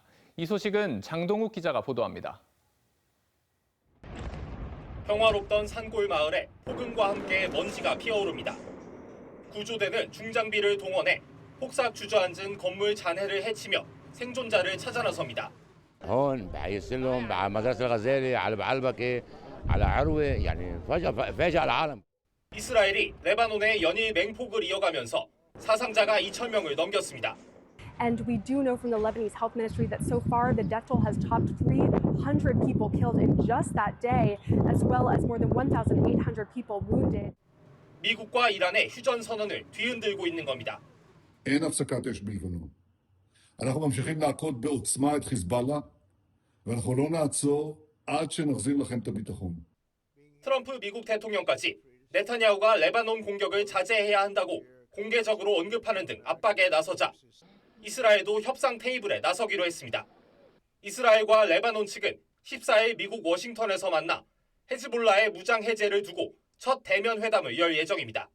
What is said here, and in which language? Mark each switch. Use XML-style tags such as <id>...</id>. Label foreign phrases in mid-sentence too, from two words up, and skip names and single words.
<ko>이 소식은 장동욱 기자가 보도합니다. 평화롭던 산골 마을에 폭음과 함께 먼지가 피어오릅니다. 구조대는 중장비를 동원해 폭삭 주저앉은 건물 잔해를 해치며 생존자를 찾아 나섭니다.</ko> <ar>هون بيصير لهم على مدرسة الغزالي على بعلبكة على عروة يعني فاجأ العالم.</ar> <ko>이스라엘이 레바논에 연일 맹폭을 이어가면서 사상자가 2,000명을 넘겼습니다.</ko> <en>And we do know from the Lebanese Health Ministry that so far the death toll has topped 300 people killed in just that day, as well as more than 1,800 people wounded.</en> <ko>미국과 이란의 휴전 선언을 뒤흔들고 있는 겁니다.</ko> <he>אין הפסקת אש בלבנון. אנחנו ממשיכים להכות בעוצמה את חיזבאללה, ואנחנו לא נעצור עד שנחזיר לכם את הביטחון.</he> <ko>트럼프 미국 대통령까지 네타냐후가 레바논 공격을 자제해야 한다고 공개적으로 언급하는 등 압박에 나서자 이스라엘도 협상 테이블에 나서기로 했습니다. 이스라엘과 레바논 측은 14일 미국 워싱턴에서 만나 헤즈볼라의 무장 해제를 두고 첫 대면 회담을 열 예정입니다.</ko>